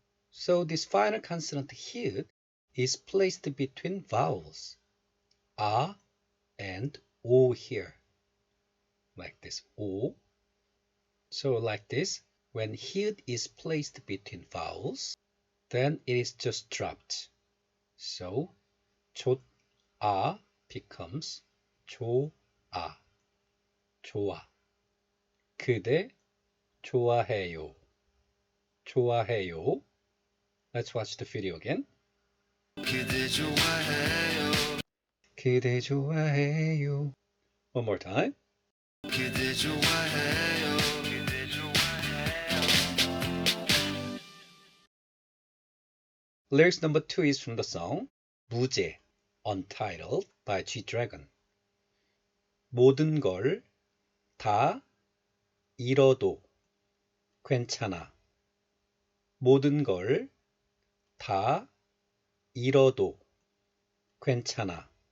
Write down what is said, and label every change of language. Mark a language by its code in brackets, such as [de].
[en] So this final consonant here is placed between vowels, A and O here. Like this, O. So like this, when here is placed between vowels, then it is just dropped. [ko] So 좋아 becomes 좋아, 좋아. 그대 좋아해요, 좋아해요. [en] Let's watch the video again. [ko] 그대 좋아해요. 그대 좋아해요. [en] One more time. [ko] 그대 좋아해요. 그대 좋아해요. [en] Lyrics number two is from the song 무제, Untitled by G-Dragon. [ko] 모든 걸 다 잃어도 괜찮아. 모든 걸 다 잃어도 괜찮아.